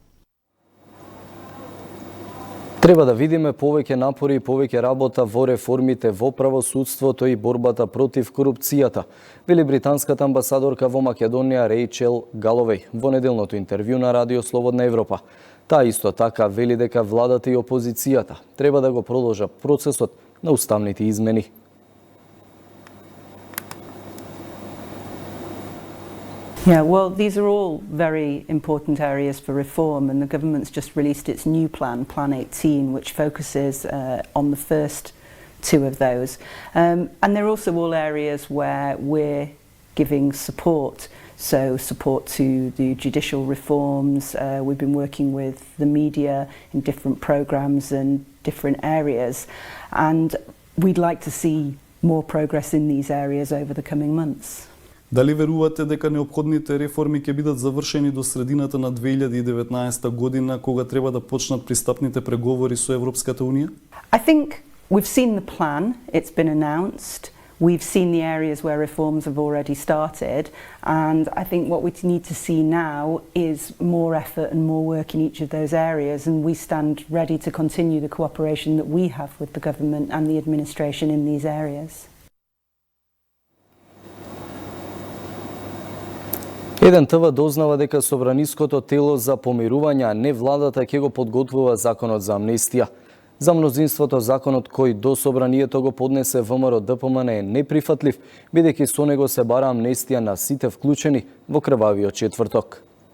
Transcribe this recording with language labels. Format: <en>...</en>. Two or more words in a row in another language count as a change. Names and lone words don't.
<mk>Треба да видиме повеќе напори и повеќе работа во реформите во правосудството и борбата против корупцијата, вели британската амбасадорка во Македонија Рејчел Галовеј во неделното интервју на Радио Слободна Европа. Таа исто така вели дека владата и опозицијата треба да го продолжат процесот на уставните измени.</mk> <en>Yeah, well, these are all very important areas for reform, and the government's just released its new plan, Plan 18, which focuses on the first two of those. And they're also all areas where we're giving support. So support to the judicial reforms. We've been working with the media in different programs and different areas. And we'd like to see more progress in these areas over the coming months.</en> <mk>Дали верувате дека неопходните реформи ќе бидат завршени до средината на 2019 година, кога треба да почнат пристапните преговори со Европската Унија?</mk> <en>I think we've seen the plan, it's been announced. We've seen the areas where reforms have already started, and I think what we need to see now is more effort and more work in each of those areas, and we stand ready to continue the cooperation that we have with the government and the administration in these areas.</en> <mk>Еден ТВ дознава дека собраниското тело за помирување, а не владата, ќе го подготвува законот за амнестија. За мнозинството законот кој до собранието го поднесе ВМРО ДПМН е неприфатлив, бидејќи со него се бара амнестија на сите вклучени во крвавиот четврток.</mk>